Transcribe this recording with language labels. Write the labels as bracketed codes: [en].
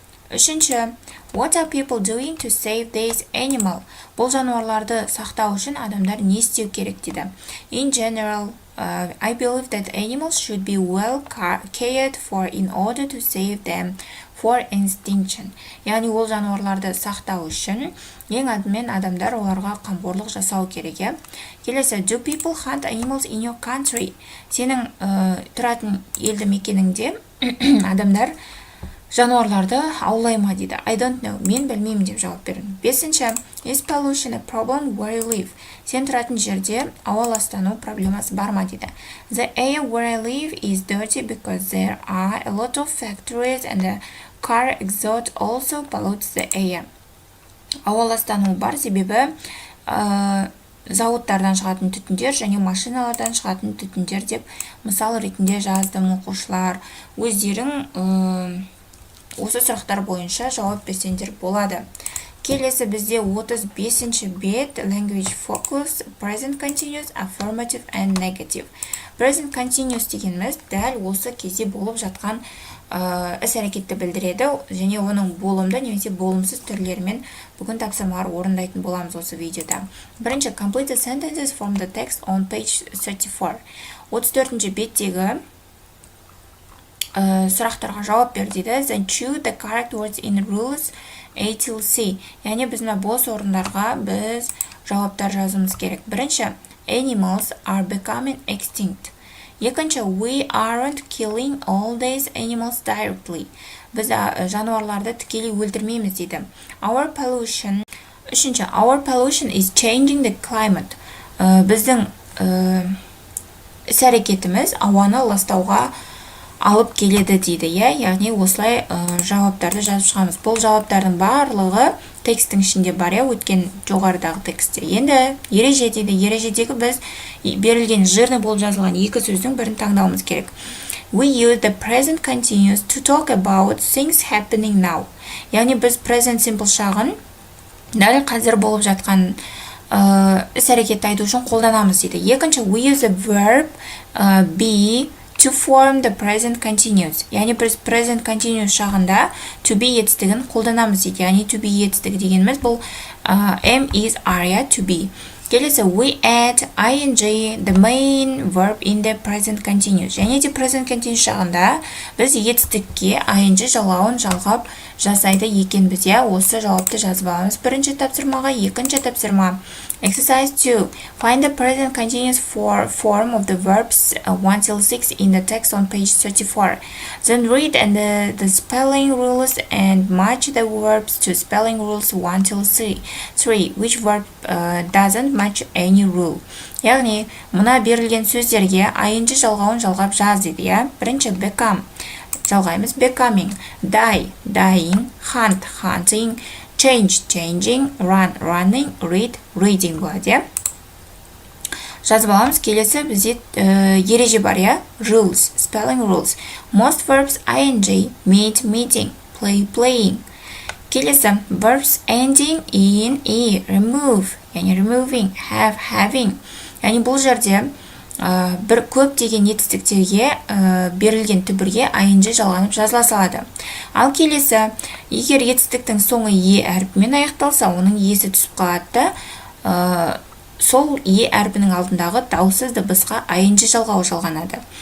[kk] Үшінші, [en] what are people doing to save this animal? [kk] Бұл жануарларды сақтау үшін адамдар не істеу керек дейді. [en] In general, I believe that animals should be well cared for in order to save them for extinction. [kk] Яғни ол жануарларды сақтау үшін ең алдымен адамдар оларға қамқорлық жасау керек, иә. Келесі, [en] do people hunt animals in your country? [kk] Сенің тұратын елді мекеніңде адамдар жануарларды аулай ма дейді. [en] I don't know. [kk] Мен білмеймін деп жауап бердім. Бесінші, [en] is pollution a problem where you live? [kk] Сен тұратын жерде ауа ластану проблемасы бар ма дейді. [en] The air where I live is dirty because there are a lot of factories and the car exhaust also pollutes the air. [kk] Ауа ластануы бар себебі зауыттардан шығатын түтіндер және машиналардан шығатын түтіндер деп мысал ретінде жаздым оқушылар. Өздерің осы сұрақтар бойынша жауап берсеңдер болады. Келесі бізде 35-ші бет, [en] language focus, present continuous, affirmative and negative. [kk] Present continuous дегеніміз дәл осы кезде болып жатқан іс-әрекетті білдіреді және оның болымды немесе болымсыз түрлерімен бүгін тапсырмалар орындайтын боламыз осы видеода. Бірінші, [en] complete the sentences from the text on page 34. [kk] 34-ші беттегі сұрақтарға жауап бер дейді. [en] Then choose the correct words in rules A till C. [kk] Яғни біз бос орындарға біз жауаптар жазуымыз керек. Бірінші, [en] animals are becoming extinct. [kk] Екінші, [en] we aren't killing all these animals directly. [kk] Біз жануарларды тікелей өлтірмейміз дейді. Үшінші, [en] our pollution is changing the climate. [kk] Біздің іс-әрекетіміз ауаны ластауға алып келеді дейді, яғни осылай жауаптарды жазып шығамыз. Бұл жауаптардың барлығы текстің ішінде бар, өткен жоғарыдағы текстте. Енді ереже дейді, ережедегі біз берілген жирный болып жазылған екі сөздің бірін таңдауымыз керек. [en] We use the present continuous to talk about things happening now. [kk] Яғни біз present simple шағын дәл қазір болып жатқан іс-әрекетті айту үшін қолданамыз дейді. Екінші, we use the verb be to form the present continuous. Яғни біз present continuous шағында to be етістігін қолданамыз дейді. Яғни to be етістігі дегеніміз бұл am, is, are, to be. Келесі, [en] we add ing, the main verb in the present continuous. [kk] Және де present continuous шағында біз етістікке ing жалғауын жалғап жасайды екенбіз. Осы жауапты жазып аламыз. Бірінші тапсырмаға, екінші тапсырма. [en] Exercise 2. Find the present continuous form of the verbs 1 till 6 in the text on page 34. Then read the spelling rules and match the verbs to spelling rules 1 till 3. Which verb doesn't match any rule? [kk] Яғни, мұна берілген сөздерге ing жалғауын жалғап жаз дейді. Бірінші, become. Жалғаймыз. [en] Becoming. Die, dying. Hunt, hunting. Change, changing. Run, running. Read, reading [kk] болады. Жазып аламыз. Келесі бізде ереже бар, [en] rules, spelling rules. Most verbs ing, meet, meeting, play, playing. [kk] Келесі [en] verbs ending in e, remove, яғни removing, have, having. [kk] Яғни бұл жерде бір көптеген етістіктерге берілген түбірге ing жалғанып жазыла салады. Ал келесі, егер етістіктің соңы е әрпімен аяқталса, оның есі түсіп қалады, сол е әрпінің алдындағы дауыссыз дыбысқа ing жалғауы жалғанады.